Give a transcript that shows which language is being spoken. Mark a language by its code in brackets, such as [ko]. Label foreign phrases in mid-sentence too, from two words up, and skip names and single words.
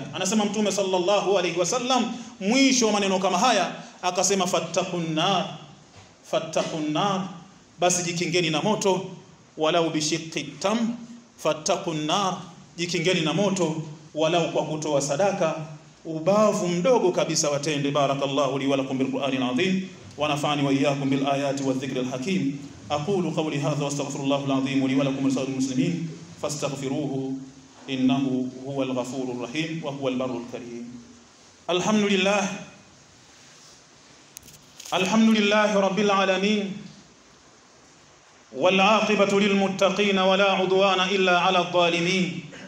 [sw] Anasema Mtume [ar] صلى الله عليه وسلم [sw] mwisho wa maneno kama haya akasema [ar] فاتقوا النار, [sw] basi jikingeni na moto, [ar] ولو بشق تمرة فاتقوا النار, [sw] jikingeni na moto walau kwa kutoa sadaka ubavu mdogo kabisa watende. [ar] بارك الله لي ولكم بالقرآن العظيم ونفعني وإياكم بالآيات والذكر الحكيم. أقول قولي هذا وأستغفر الله العظيم لي ولكم ولسائر المسلمين فاستغفروه إنه هو الغفور الرحيم وهو البر الكريم. الحمد لله رب العالمين والعاقبة للمتقين ولا عدوان إلا على الظالمين.